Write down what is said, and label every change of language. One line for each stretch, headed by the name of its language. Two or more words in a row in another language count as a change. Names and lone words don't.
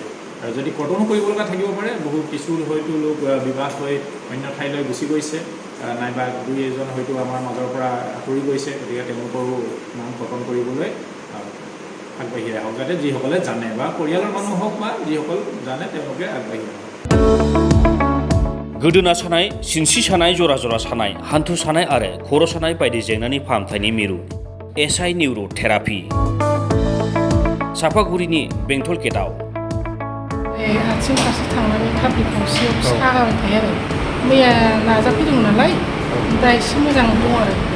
Assamese: আৰু যদি কৰ্তনো কৰিব লগা থাকিব পাৰে, বহু কিছু হয়তো লোক বিবাহ হৈ অন্য ঠাইলৈ গুচি গৈছে, নাইবা 2-এজন হয়তো আমাৰ মাজৰ পৰা আঁতৰি গৈছে, গতিকে তেওঁলোকৰো নাম কৰ্তন কৰিবলৈ আগবাঢ়ি আহক, যাতে যিসকলে জানে বা পৰিয়ালৰ মানুহ হওক বা যিসকল জানে তেওঁলোকে আগবাঢ়ি আহক।
Bodo: गोदोना सानाय, सिनस्रि सानाय, जरा जरा सानाय, हान्थु सानाय आरो खर' सानाय बायदि जेंनानि फाहामथायनि मिरु एसआइ निउर' थेरापि सापागुरिनि बेंटल गेटआव। आथिं फारसे थांनानै थाफ्लि खावसेयाव सागाबाय थायो आरो मैया नाजाफैदोंमोन नालाय, दा एसे मोजां दं आरो।